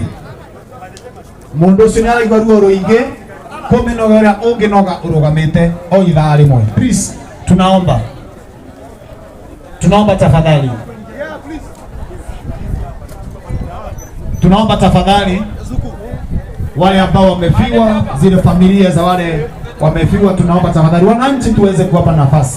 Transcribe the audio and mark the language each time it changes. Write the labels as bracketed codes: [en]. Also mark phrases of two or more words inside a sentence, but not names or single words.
[ki] Mũndũ ũcio nĩ araigua ruo rũingĩ kũmĩnogera ũngĩnoga ũrũgamĩte o ithaa rĩmwe. [sw] Please, tunaomba tafadhali, tunaomba tafadhali wale ambao wamefiwa, zile familia za wale wamefiwa, tunaomba tafadhali wananchi tuweze kuwapa nafasi.